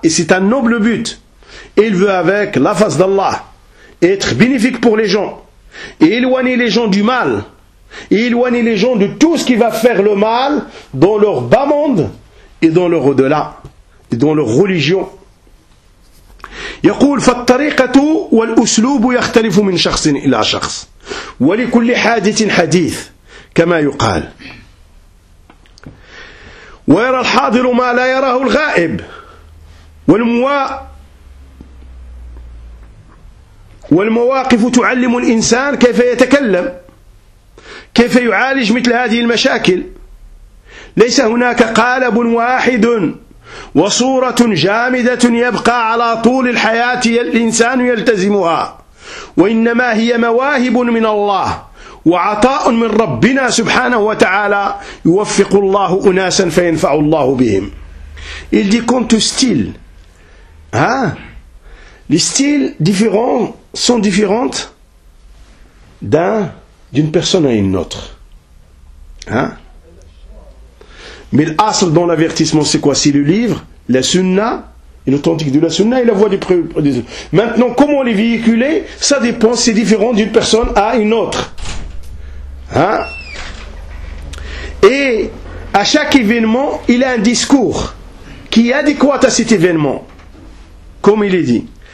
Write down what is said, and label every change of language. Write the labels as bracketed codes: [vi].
[fr] Et c'est un noble but. Et il veut avec la face d'Allah être bénéfique pour les gens et éloigner les gens du mal. Et éloigner les gens de tout ce qui va faire le mal dans leur bas monde et dans leur au-delà et dans leur religion. [ar] يقول فالطريقة والأسلوب يختلف من شخص إلى شخص ولكل حادث حديث كما يقال ويرى الحاضر ما لا يراه الغائب والمواقف تعلم الإنسان كيف يتكلم كيف يعالج مثل هذه المشاكل ليس هناك قالب واحد وصورة جامدة يبقى على طول الحياة الإنسان يلتزمها وإنما هي مواهب من الله وعطاء من ربنا سبحانه وتعالى يوفق الله أناسا فينفع الله بهم [fr] Il dit quant au style les styles différents sont différentes d'une personne à une autre. Mais l'asr dans l'avertissement, c'est quoi? C'est le livre, la sunna, et l'authentique de la sunna et la voix des autres. Maintenant, comment les véhiculer? Ça dépend, c'est différent d'une personne à une autre. Et à chaque événement, il a un discours qui est adéquat à cet événement, comme il est dit.